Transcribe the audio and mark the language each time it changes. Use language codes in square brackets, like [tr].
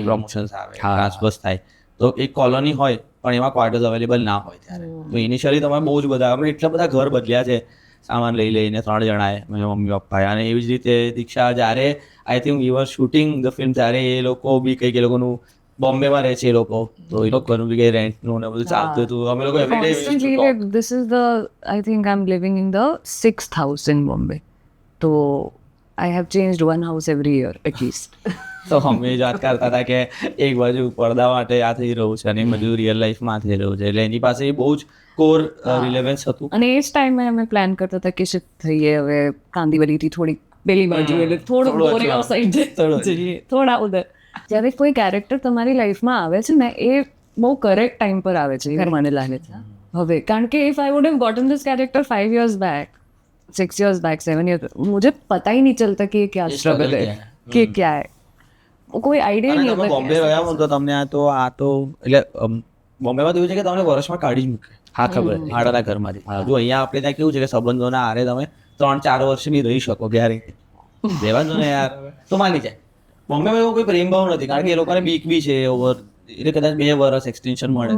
[gu] Promotions આવે, transfers થાય, તો એક કોલોની હોય પણ એમાં ક્વાર્ટર્સ અવેલેબલ ના હોય ત્યારે. તો ઇનિશિયલી તમે બહુ જ બધા અમે એટલા બધા ઘર બદલ્યા છે સામાન લઈ લઈને 3 જણાએ, મારા મમ્મી પપ્પાએ. અને એવી જ રીતે દીક્ષા જ્યારે [en] I think we were shooting the film [gu] ત્યારે એ લોકો બી કંઈક એ લોકોનું બોમ્બેમાં રહે છે એ લોકો, તો એ લોકોનું બી કંઈ રેન્ટનું ને બધું ચાલતું હતું. અમે લોકો [en] Constantly, like, this is I think I'm living in the 6th house in Bombay. So I have changed one house every year at least. [gu] તો અમે જ વાત કરતા હતા કે એક બાજુ પડદા માટે આ થઈ રહ્યું છે અને એક બાજુ રિયલ લાઈફમાં થઈ રહ્યું છે, એટલે એની પાસે બહુ જ કોર રિલેવન્સ હતું. અને એ જ ટાઈમે અમે પ્લાન કરતા હતા કે શિફ્ટ થઈએ હવે કાંદીવલીથી થોડી પેલી બાજુ, એટલે થોડું બોરિયો સાઈડ જઈએ, થોડા ઉધર. જ્યારે કોઈ કેરેક્ટર તમારી લાઈફમાં આવે છે ને એ બહુ કરેક્ટ ટાઈમ પર આવે છે એવું મને લાગે છે હવે. કારણ કે [en] if I would have gotten this character 5 years back, 6 years back, 7 years, [hi] मुझे पता ही नहीं चलता कि क्या स्ट्रगल है, कि क्या है, [gu] કોઈ આઈડિયા નહીં તમે બોમ્બે રહ્યા હો તો તમને આ તો એટલે બોમ્બેમાં તો એવું છે કે તમને વર્ષમાં કાઢી જ મૂકે. હા, ખબર. ભાડાના ઘરમાંથી. જો અહીંયા આપણે ત્યાં કેવું છે કે સંબંધોના આરે તમે 3-4 વર્ષ બી રહી શકો ગેરંટી. રહેવા દો ને યાર તો માની જાય. બોમ્બેમાં એવો કોઈ પ્રેમ ભાવ નથી, કારણ કે એ લોકોને બીક બી છે ઓવર, એટલે કદાચ 2 વર્ષ એક્સટેન્શન મળે.